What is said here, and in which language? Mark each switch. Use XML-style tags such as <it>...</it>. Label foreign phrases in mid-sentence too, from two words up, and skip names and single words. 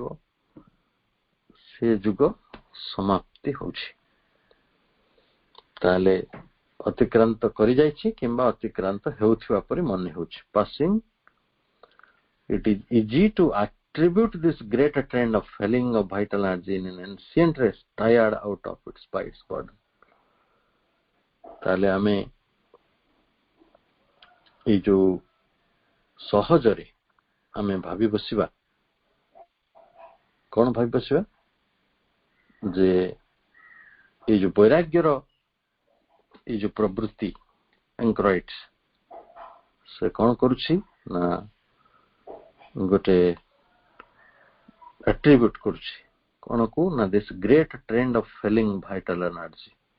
<or>ସେ ଯୁଗ ସମାପ୍ତି ହଉଛି। ତାହେଲେ ଅତିକ୍ରାନ୍ତ କରିଯାଇଛି କିମ୍ବା ଅତିକ୍ରାନ୍ତ ହେଉଥିବା ପରି ମନେ ହେଉଛି। ପାସିଂ,</or> <en>it is easy to attribute this great trend of felling of vital energy in an ancient race tired out of its by its burden.</en> <or>ତାହେଲେ ଆମେ ଏଇ ଯୋଉ ସହଜରେ ଆମେ ଭାବି ବସିବା, କଣ ଭାବି ବସିବା ଯେ ଏଇ ଯୋଉ ବୈରାଗ୍ୟର ଏଇ ଯୋଉ ପ୍ରବୃତ୍ତି ଏଙ୍କ୍ରାଇଟ୍ସ ସେ କଣ କରୁଛି ନା ଗୋଟେ ଆଟ୍ରିବ୍ୟୁଟ କରୁଛି କଣକୁ ନା</or> <en>this great trend of felling vital energy.</en>